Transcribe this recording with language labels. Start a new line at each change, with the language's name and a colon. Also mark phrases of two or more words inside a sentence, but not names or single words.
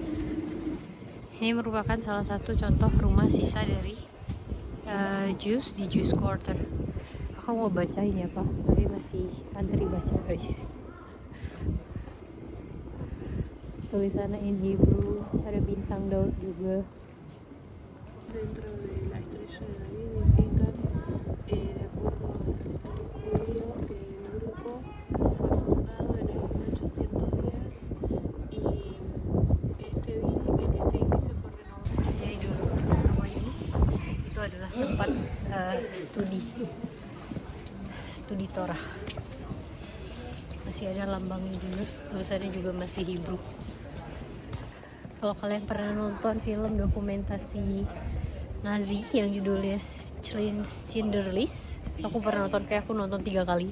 Indonesian: Ini merupakan salah satu contoh rumah sisa dari Jews di
English: Jewish quarter.
Indonesian: Aku mau bacain ya Pak, tapi masih antri baca guys. Tulisannya
English: in Hebrew,
Indonesian: ada bintang Daud juga.
Spanish: Dentro de la estrella de David indican, de acuerdo al calendario judío, que el grupo fue fundado en el 1810 y este edificio fue renovado.
Indonesian: Jadi dulu rumah ini itu adalah tempat studi Torah. Masih ada lambangnya juga, tulisannya juga masih Hebrew. Kalau kalian pernah nonton film dokumentasi Nazi yang judulnya Schindler's List, aku pernah nonton, kayak aku nonton 3 kali.